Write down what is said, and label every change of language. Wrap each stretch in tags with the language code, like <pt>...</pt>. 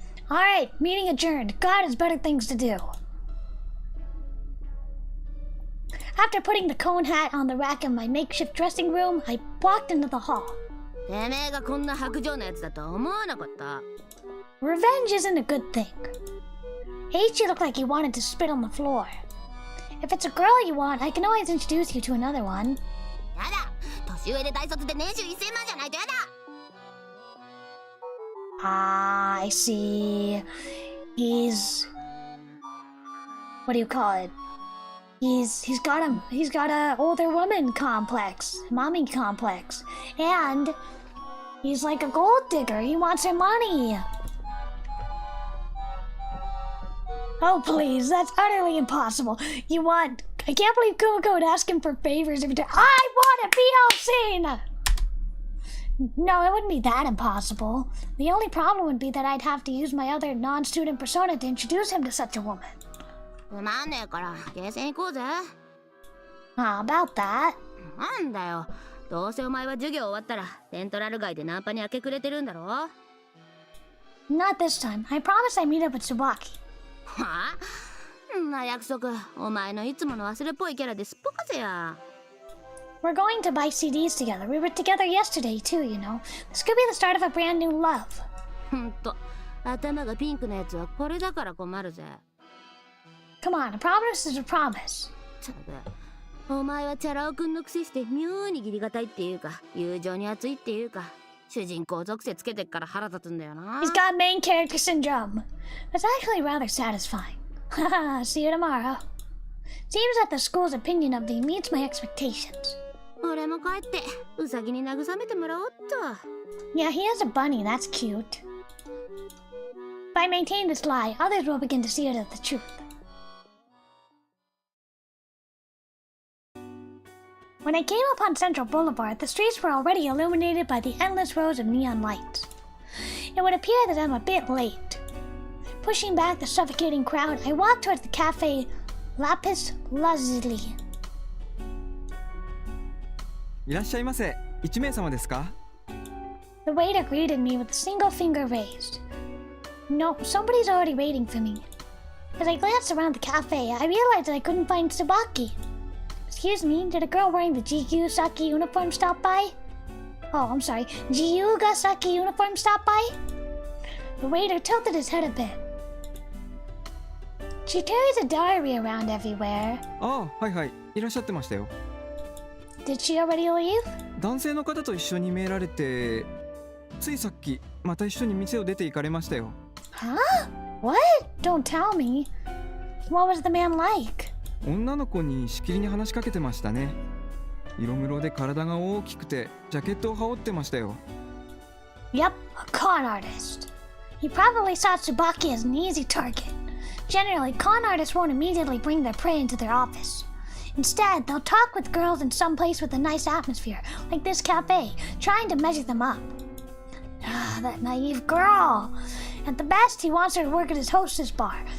<en>Alright, meeting adjourned. God has better things to do. After putting the cone hat on the rack in my makeshift dressing room, I walked into the hall.</en> <ja>てめえがこんな白状なやつだとは思わなかった。</ja> <en>Revenge isn't a good thing. H looked like he wanted to spit on the floor. If it's a girl you want, I can always introduce you to another one.</en> <ja>やだ、年上で大卒で年収1000万じゃないとやだ。</ja> <en>Ah, I see. What do you call it? He's got a older woman complex, mommy complex, and he's like a gold digger. He wants her money. Oh please, that's utterly impossible. I can't believe Kumakko would ask him for favors every time. I want a BL scene! No, it wouldn't be that impossible. The only problem would be that I'd have to use my other non-student persona to introduce him to such a woman.</en> <ja>つまんねえからゲーセン行こうぜ。</ja> <en>How about that?</en> <ja>なんだよ、どうせお前は授業終わったらセントラル街でナンパに明け暮れてるんだろ。は</ja> <en>Not this time. I promise I meet up with Tsubaki.</en> <ja>あ、んな約束、お前のいつもの忘れっぽいキャラですっぽかせや。</ja> <en>We're going to buy CDs together. We were together yesterday too, you know. This could be the start of a brand new love.</en> <ja>ほんと、頭がピンクのやつはこれだから困るぜ。</ja> <en>Come on, a promise is a promise.</en> <ja>ただ、お前はチャラ男くんの癖して妙に義理がたいっていうか、友情に熱いっていうか、主人公属性つけてっから腹立つんだよな。</ja> <en>He's got main character syndrome. That's actually rather satisfying. Haha, see you tomorrow. Seems that the school's opinion of me meets my expectations.</en> <ja>俺も帰ってウサギに慰めてもらおうっと。</ja> <en>Yeah, he has a bunny, that's cute. If I maintain this lie, others will begin to see it as the truth. When I came upon Central Boulevard, the streets were already illuminated by the endless rows of neon lights. It would appear that I'm a bit late. Pushing back the suffocating crowd, I walked towards the cafe Lapis Lazuli.</en> <ja>いらっしゃいませ。1名様ですか？</ja> <en>The waiter greeted me with a single finger raised. No, somebody's already waiting for me. As I glanced around the cafe, I realized that I couldn't find Tsubaki. Excuse me, did a girl wearing the G-Saki uniform stop by? Oh, I'm sorry, G-Saki uniform stop by? The waiter tilted his head a bit. She carries a diary around everywhere.</en> <ja>ああ、はいはい。いらっしゃってましたよ。</ja> <en>Did she already leave?</en> <ja>男性の方と一緒に見られて、ついさっきまた一緒に店を出て行かれましたよ。</ja> <en>Huh? What? Don't tell me. What was the man like?</en> <ja>女の子にしきりに話しかけてましたね。色黒で体が大きくてジャケットを羽織ってましたよ。</ja> <en>Yep, a con artist. He probably saw Tsubaki as an easy target. Generally, con artists won't immediately bring their prey into their office. Instead, they'll talk with girls in some place with a nice atmosphere, like this cafe, trying to measure them up. Ah, that naive girl. At the best, he wants her to work at his hostess bar.</en>